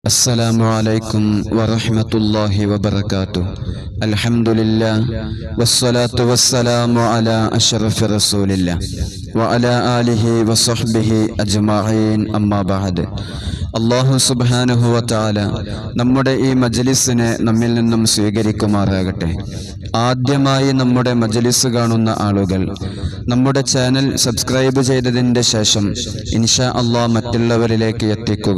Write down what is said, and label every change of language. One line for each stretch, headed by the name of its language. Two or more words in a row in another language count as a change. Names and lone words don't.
Arabic: السلام عليكم ورحمة الله وبركاته. الحمد لله والصلاة والسلام على أشرف رسول الله وعلى آله وصحبه أجمعين أما بعد.
Malayalam: അള്ളാഹു
Arabic: سبحانه وتعالى
Malayalam: നമ്മുടെ ഈ മജ്ലിസിനെ നമ്മിൽ നിന്നും സ്വീകരിക്കുമാറാകട്ടെ. ആദ്യമായി നമ്മുടെ മജ്ലിസ് കാണുന്ന ആളുകൾ നമ്മുടെ
English: channel subscribe
Malayalam: ചെയ്തതിൻ്റെ ശേഷം
Arabic: إن شاء الله
Malayalam: മറ്റുള്ളവരിലേക്ക് എത്തിക്കുക.